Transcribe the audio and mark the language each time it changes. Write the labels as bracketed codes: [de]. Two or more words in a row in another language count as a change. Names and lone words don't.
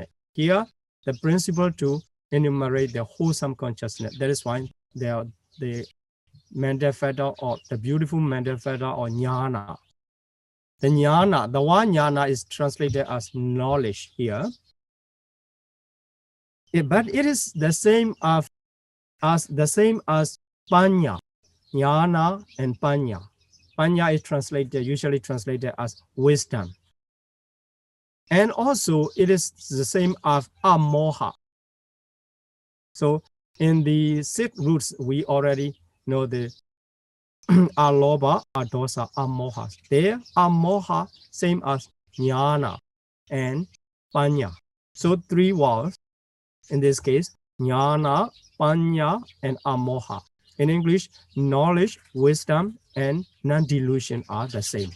[en] Here, the principle to enumerate the wholesome consciousness. That is why the mental factor or the beautiful mental factor or jnana. The jnana, the one jnana is translated as knowledge here. But it is the same as panya, jnana and panya. Panya is usually translated as wisdom. And also it is the same as amoha. So in the 6 roots, we already know the [pi] alobha, adosa, amoha. [en] There, amoha, same as jnana and Panya. So 3 vowels, in this case, Jnana, Panya, and Amoha. In English, knowledge, wisdom, and non-delusion are the same.